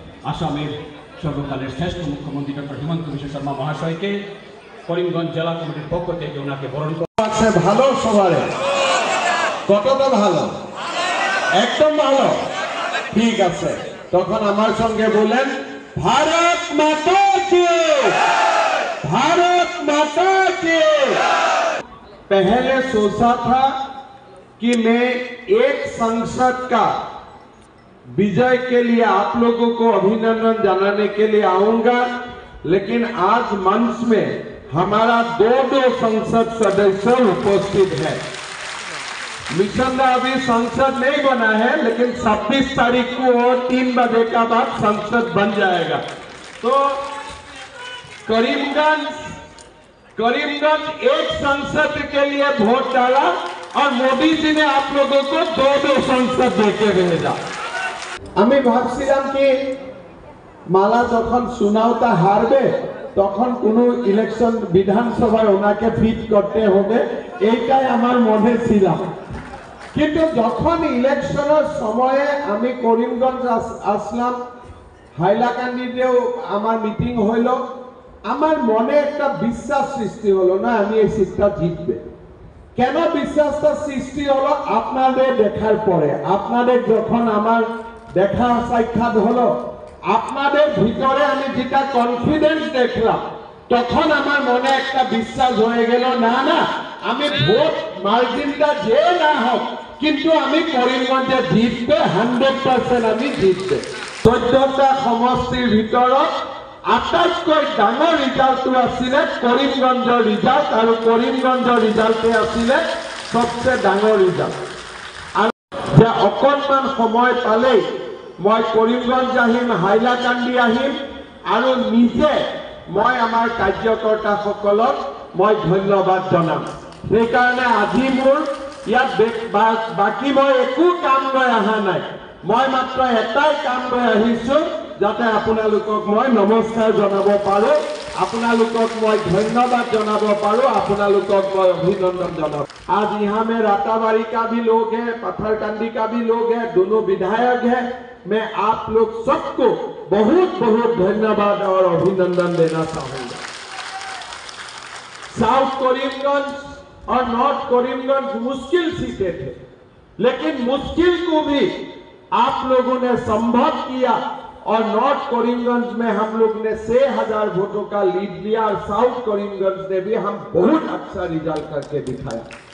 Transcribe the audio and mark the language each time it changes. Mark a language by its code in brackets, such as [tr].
[bn] আসামের সর্বকালের শ্রেষ্ঠ মুখ্যমন্ত্রী ডক্টর হিমন্ত বিশ্ব শর্মা মহাশয়কে করিমগঞ্জ জেলা কমিটির পক্ষ থেকে ওনাকে বরণ করা আছে। ভালো সবারে কতটা ভালো? একদম ভালো। ঠিক আছে, তখন আমার সঙ্গে বলেন ভারত মাতা কি, [hi] भारत माता की। पहले सोचा था कि मैं एक संसद का विजय के लिए आप लोगों को अभिनंदन जनाने के लिए आऊंगा, लेकिन आज मंच में हमारा दो संसद सदस्य उपस्थित है। मिशन अभी संसद नहीं बना है, लेकिन 26 तारीख को और 3 बजे का बाद संसद बन जाएगा। तो करीमगंज एक संसद के लिए वोट डाला और मोदी जी ने आप लोगों को दो संसद देके भेजा। আমি ভাবছিলাম কি মালা যখন সুনাওতা হারবে তখন কোনো ইলেকশন বিধানসভায় ওনাকে ফিট করতে হবে, এইটাই আমার মনে ছিল। কিন্তু যখন ইলেকশনের সময়ে আমি করিমগঞ্জ আসলাম, হাইলাকান্দিতেও আমার মিটিং হইল, আমার মনে একটা বিশ্বাস সৃষ্টি হলো, না আমি এই সিটটা জিতবে। কেন বিশ্বাসটা সৃষ্টি হলো? আপনাদের দেখার পরে, আপনাদের যখন আমার দেখা সাক্ষাৎ হলো, আপনাদের ভিতরে আমি যেটা কনফিডেন্স দেখলাম, তখন আমার মনে একটা বিশ্বাস হয়ে গেল, না না আমি ভোট মার্জিনটা যে না হোক কিন্তু আমি করিমগঞ্জে জিতবে, 100% আমি জিতবে। [as] 14টা সমষ্টিৰ ভিতৰত আটাইতকৈ ডাঙৰ ৰিজাল্টটো আছিলে করিমগঞ্জৰ ৰিজাল্ট, আৰু করিমগঞ্জৰ ৰিজাল্টে আছিলে সবচেয়ে ডাঙৰ ৰিজাল্ট। আৰু যে অকণমান সময় পালেই মই করিমগঞ্জ আহিম, হাইলাকান্দি আহিম, আৰু নিজে মই আমাৰ কাৰ্যকৰ্তাসকলক মই ধন্যবাদ জনাম। সেইকাৰণে আজি মোৰ ইয়াত বাকী মই একো কাম লৈ অহা নাই, মই মাত্ৰ এটাই কাম লৈ আহিছো, যাতে আপোনালোকক মই নমস্কাৰ জনাব পাৰো, আপোনালোকক মই ধন্যবাদ জনাব পাৰো, আপোনালোকক মই অভিনন্দন জনাব। [hi] आज यहाँ में राताबाड़ी का भी लोग हैं, पत्थरकंडी का भी लोग हैं, दोनों विधायक हैं। मैं आप लोग सबको बहुत बहुत धन्यवाद और अभिनंदन देना चाहूंगा। साउथ करीमगंज और नॉर्थ करीमगंज मुश्किल सीटें थे, लेकिन मुश्किल को भी आप लोगों ने संभव किया और नॉर्थ करीमगंज में हम लोग ने 6000 वोटों का लीड लिया, और साउथ करीमगंज ने भी हम बहुत अच्छा रिजल्ट करके दिखाया।